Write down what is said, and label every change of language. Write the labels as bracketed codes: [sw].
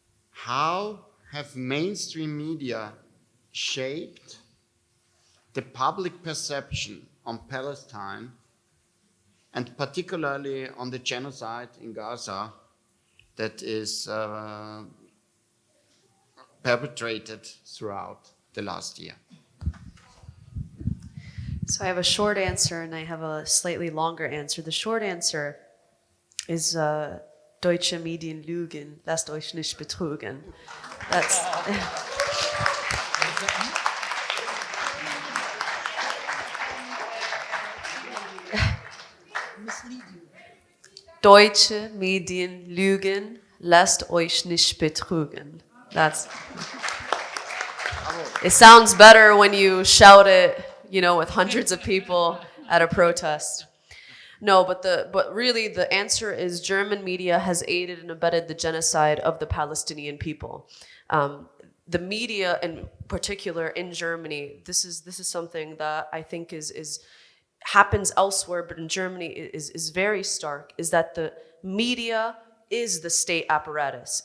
[en] how have mainstream media shaped the public perception on Palestine, and particularly on the genocide in Gaza that is perpetrated throughout the last year? So I have a short answer and I have a slightly longer answer. The short answer is [de] deutsche Medien lügen, lasst euch nicht betrügen. [en] That's [de] Deutsche Medien lügen, lasst euch nicht betrügen. [en] That's. It sounds better when you shout it, with hundreds of people at a protest. No, but really the answer is German media has aided and abetted the genocide of the Palestinian people. The media, in particular in Germany, this is something that I think is happens elsewhere, but in Germany is very stark, is that the media is the state apparatus.